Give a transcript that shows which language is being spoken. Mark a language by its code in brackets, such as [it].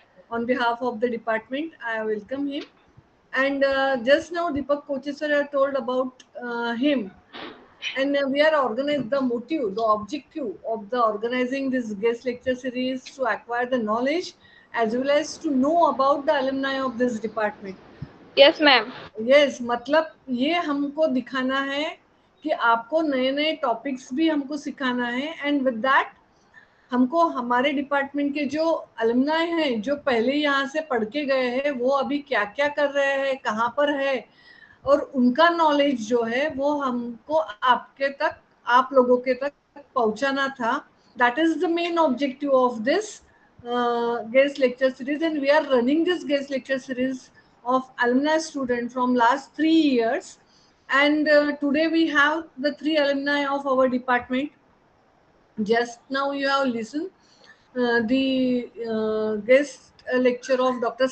[en] On behalf of the department, I welcome him. And just now, Deepak coaches sir told about him. And we are organized the motive, the objective of the organizing this guest lecture series to acquire the knowledge as well as to know about the alumni of this department. Yes, ma'am. [hi] Yes मतलब ये हमको दिखाना है कि आपको नए नए topics भी हमको सिखाना है [en] and with that [hi] हमको हमारे डिपार्टमेंट के जो अलुमनाई हैं जो पहले यहाँ से पढ़ के गए हैं वो अभी क्या क्या कर रहे हैं कहाँ पर है और उनका नॉलेज जो है वो हमको आपके तक आप लोगों के तक पहुंचाना था. [en] That is the main objective of this guest lecture series, and we are running this guest lecture series of alumni student from last 3 years, and today we have the 3 alumni of our department. Just now you have listened the guest lecture of Dr.